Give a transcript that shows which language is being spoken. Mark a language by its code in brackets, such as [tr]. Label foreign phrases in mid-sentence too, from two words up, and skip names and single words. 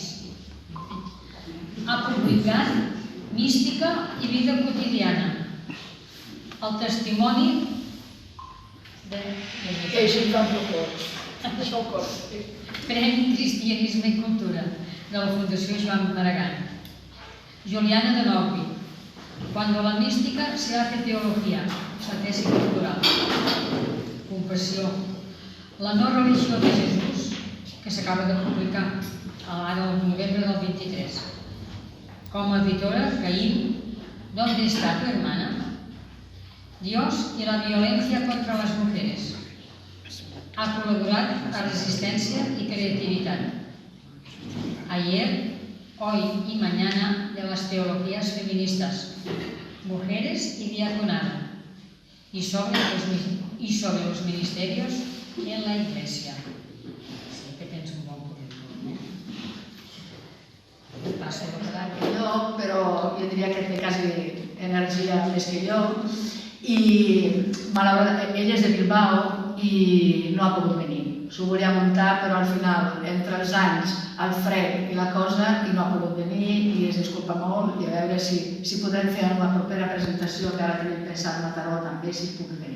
[ca] Ha publicat Mística i vida quotidiana. El testimoni de... Premi Cristianisme i Cultura de la Fundació Joan Maragall. Juliana de Nogui. Cuando la mística se hace teología, la tesi doctoral. Compassió. La no religió de Jesús, que s'acaba de publicar ara el novembre del 23. Com a editora, Caín, ¿dónde está tu hermana? Dios y la violencia contra las mujeres. Ha colaborat a Resistencia y Creatividad. Ayer, hoy y mañana de las teologías feministas, mujeres y diaconado, y sobre los ministerios en la Iglesia. Sí que tens un bon currículum, Passo la paraula. Jo, però jo diria que té quasi energia més que jo. I malauradament, ell és de Bilbao i no ha pogut venir. S'ho volia muntar, però al final, entre els anys, el fred i la cosa, i no ha pogut venir i es disculpa molt, i a veure si podem fer una propera presentació, que ara tenim pensat a Mataró també, si puc venir.